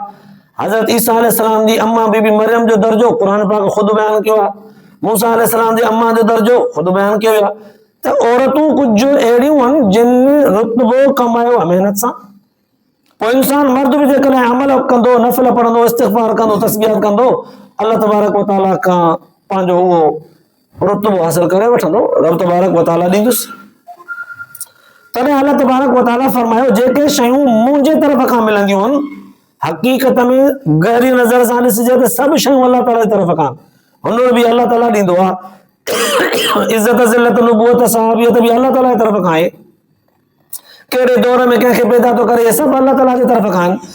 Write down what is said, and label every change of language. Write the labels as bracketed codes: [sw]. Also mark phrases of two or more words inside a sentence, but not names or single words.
[sd] हज़रत ईसा अलैहिस्सलाम जी अम्मा बीबी मरियम जो दर्जो क़ुरान पाक ख़ुद बयान कियो आहे। मूसा अलैहिस्सलाम जी अम्मा जो दर्जो ख़ुद बयान कियो आहे। त औरतूं कुझु अहिड़ियूं आहिनि जिन रुतबो कमायो आहे महिनत सां। पोइ इंसान मर्द बि जेकॾहिं अमल कंदो, नफ़िल पढ़ंदो, इस्तिग़फ़ार कंदो, तस्बीहात कंदो, अल्लाह तबारक व तआला खां पंहिंजो उहो रुतबो हासिल करे वठंदो, रब तबारक व तआला ॾींदुसि। तॾहिं अल्लाह तबारक व तआला फरमायो जेके शयूं मुंहिंजे तरफ़ खां मिलंदियूं आहिनि, हक़ीक़त में गहरी नज़र सां ॾिसिजे त सभु शयूं अल्लाह ताला जी तरफ़ खां, हुनर बि अल्लाह ताला ॾींदो आहे। इज़त ज़िल्लत नबूवत सहाबियत बि अल्लाह ताला जी तरफ़ खां आहे। कहिड़े दौर में कंहिंखे पैदा थो करे, सभु अल्लाह ताला जी तरफ़ खां आहिनि।